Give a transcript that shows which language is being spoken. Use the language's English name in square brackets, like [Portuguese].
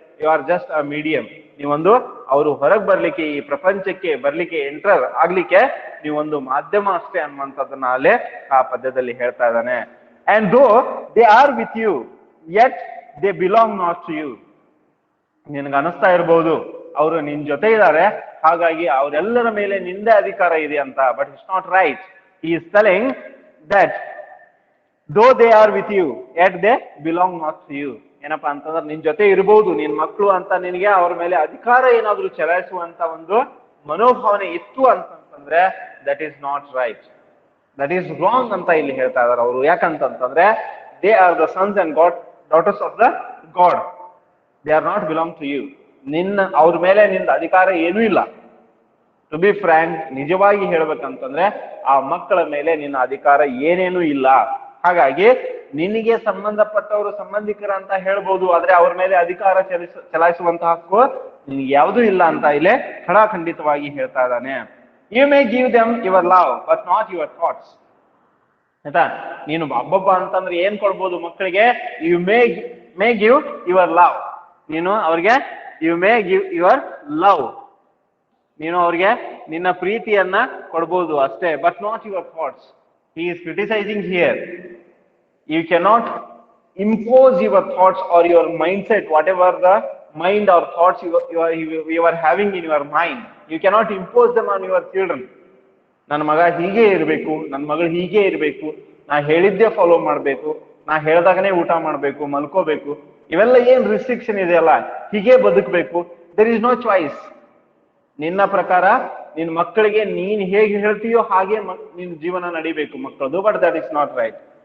[English] You are just a medium. [Kannada] ನೀವೊಂದು ಅವರು ಹೊರಗೆ ಬರ್ಲಿಕ್ಕೆ, ಈ ಪ್ರಪಂಚಕ್ಕೆ ಬರ್ಲಿಕ್ಕೆ, ಎಂಟರ್ ಆಗ್ಲಿಕ್ಕೆ ನೀವೊಂದು ಮಾಧ್ಯಮ ಅಷ್ಟೇ ಅನ್ನುವಂಥದ್ದನ್ನ ಅಲ್ಲೇ ಆ ಪದ್ಯದಲ್ಲಿ ಹೇಳ್ತಾ ಇದ್ದಾನೆ. [English] And though they are with you yet they belong not to you. [Kannada] ನಿನಗೆ ಅನಿಸ್ತಾ ಇರ್ಬೋದು ಅವರು ನಿನ್ ಜೊತೆ ಇದ್ದಾರೆ, ಹಾಗಾಗಿ ಅವರೆಲ್ಲರ ಮೇಲೆ ನಿಂದೆ ಅಧಿಕಾರ ಇದೆ ಅಂತ. [English] But it's not right. He is telling that though they are with you yet they belong not to you. [Kannada] ಏನಪ್ಪಾ ಅಂತಂದ್ರೆ ನಿನ್ ಜೊತೆ ಇರಬಹುದು, ನಿನ್ ಮಕ್ಕಳು ಅಂತ ನಿನಗೆ ಅವ್ರ ಮೇಲೆ ಅಧಿಕಾರ ಏನಾದ್ರೂ ಚಲಾಯಿಸುವಂತ ಒಂದು ಮನೋಭಾವನೆ ಇತ್ತು ಅಂತಂದ್ರೆ [English] that is not right, that is wrong [Kannada] ಅಂತ ಇಲ್ಲಿ ಹೇಳ್ತಾ ಇದಾರೆ ಅವರು. ಯಾಕಂತಂದ್ರೆ [English] They are the sons and daughters of the God, they are not belong to you. [Kannada] ಅವ್ರ ಮೇಲೆ ನಿಂದ ಅಧಿಕಾರ ಏನೂ ಇಲ್ಲ. [English] to be frank, [Kannada] ನಿಜವಾಗಿ ಹೇಳ್ಬೇಕಂತಂದ್ರೆ ಆ ಮಕ್ಕಳ ಮೇಲೆ ನಿನ್ನ ಅಧಿಕಾರ ಏನೇನೂ ಇಲ್ಲ. ಹಾಗಾಗಿ ನಿನಗೆ ಸಂಬಂಧಪಟ್ಟವರು ಸಂಬಂಧಿಕರ ಅಂತ ಹೇಳ್ಬೋದು, ಆದ್ರೆ ಅವ್ರ ಮೇಲೆ ಅಧಿಕಾರ ಚಲಾಯಿಸುವಂತಹ ಹಕ್ಕು ನಿನ್ಗೆ ಯಾವುದೂ ಇಲ್ಲ ಅಂತ ಇಲ್ಲೇ ಖಡಾಖಂಡಿತವಾಗಿ ಹೇಳ್ತಾ ಇದ್ದಾನೆ. [English] You may give them your love but not your thoughts. [Kannada] ಆಯ್ತಾ, ನೀನು ಹಬ್ಬಬ್ಬ ಅಂತಂದ್ರೆ ಏನ್ ಕೊಡ್ಬೋದು ಮಕ್ಕಳಿಗೆ? [English] You may give your love. [Kannada] ನೀನು ಅವ್ರಿಗೆ [English] you may give your love, [Kannada] ನೀನು ಅವ್ರಿಗೆ ನಿನ್ನ ಪ್ರೀತಿಯನ್ನ ಕೊಡ್ಬೋದು ಅಷ್ಟೇ. [English] But not your thoughts. He is criticizing here. You cannot impose your thoughts or your mindset, whatever the mind or thoughts you are having in your mind. You cannot impose them on your children. [Kannada] ನನ್ನ ಮಗ ಹೀಗೆ ಇರಬೇಕು, ನನ್ನ ಮಗಳು ಹೀಗೆ ಇರಬೇಕು, ನಾ ಹೇಳಿದ್ದೇ ಫಾಲೋ ಮಾಡಬೇಕು, ನಾ ಹೇಳ್ದಾಗನೇ ಊಟ ಮಾಡಬೇಕು, ಮಲ್ಕೋಬೇಕು, ಇವೆಲ್ಲ ಏನ್ ರಿಸ್ಟ್ರಿಕ್ಷನ್ ಇದೆಯಲ್ಲ, ಹೀಗೆ ಬದುಕಬೇಕು. [English] There is no choice. [Kannada] ನಿನ್ನ ಪ್ರಕಾರ ನಿನ್ನ ಮಕ್ಕಳಿಗೆ ನೀನ್ ಹೇಗೆ ಹೇಳ್ತೀಯೋ ಹಾಗೆ ನಿನ್ನ ಜೀವನ ನಡಿಬೇಕು ಮಕ್ಕಳದು. [English] But that is not right.